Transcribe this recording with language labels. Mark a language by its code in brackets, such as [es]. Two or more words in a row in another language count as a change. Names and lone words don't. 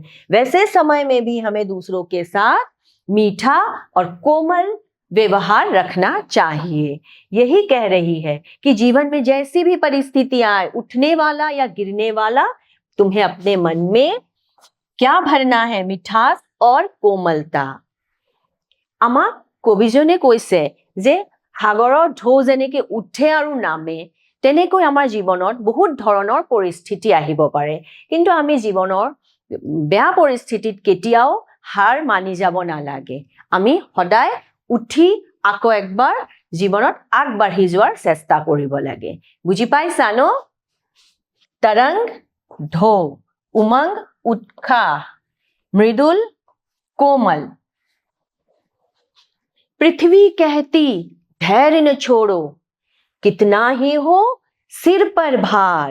[hi] वैसे समय में भी हमें दूसरों के साथ मीठा और कोमल व्यवहार रखना चाहिए। यही कह रही है कि जीवन में जैसी भी परिस्थितियां आए, उठने वाला या गिरने वाला, तुम्हें अपने मन में क्या भरना है? मिठास और कोमलता। [as] আমাক কবিজনে কৈছে যে সাগৰৰ ঢৌ যেনেকৈ উঠে আৰু নামে, তেনেকৈ আমাৰ জীৱনত বহুত ধৰণৰ পৰিস্থিতি আহিব পাৰে, কিন্তু আমি জীৱনৰ বেয়া পৰিস্থিতিত কেতিয়াও হাৰ মানি যাব নালাগে। আমি সদায় উঠি আকৌ একবাৰ জীৱনত আগবাঢ়ি যোৱাৰ চেষ্টা কৰিব লাগে। বুজি পাইছা ন? [hi] तरंग, ढो, उमंग, उत्साह, मृदुल, कोमल। पृथ्वी कहती धैर्य न छोड़ो, कितना ही हो सिर पर भार।